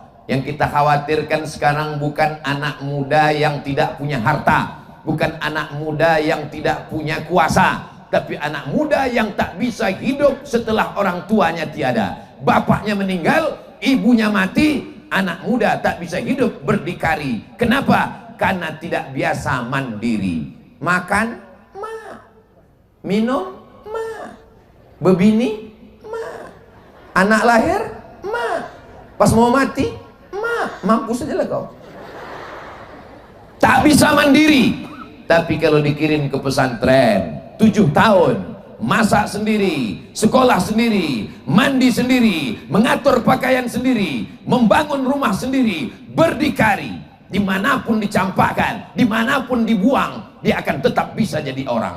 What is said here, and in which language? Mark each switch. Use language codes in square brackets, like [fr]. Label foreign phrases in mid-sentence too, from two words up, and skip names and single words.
[id] Yang kita khawatirkan sekarang bukan anak muda yang tidak punya harta, bukan anak muda yang tidak punya kuasa, tapi anak muda yang tak bisa hidup setelah orang tuanya tiada. Bapaknya meninggal, ibunya mati, anak muda tak bisa hidup berdikari. Kenapa? Karena tidak biasa mandiri. Makan, ma. Minum, ma. Bebini, anak lahir, ma. Pas mau mati, ma. Mampus saja lah kau. Tak bisa mandiri. Tapi kalau dikirim ke pesantren 7 tahun, masak sendiri, sekolah sendiri, mandi sendiri, mengatur pakaian sendiri, membangun rumah sendiri, berdikari, dimanapun dicampakkan, dimanapun dibuang, dia akan tetap bisa jadi orang.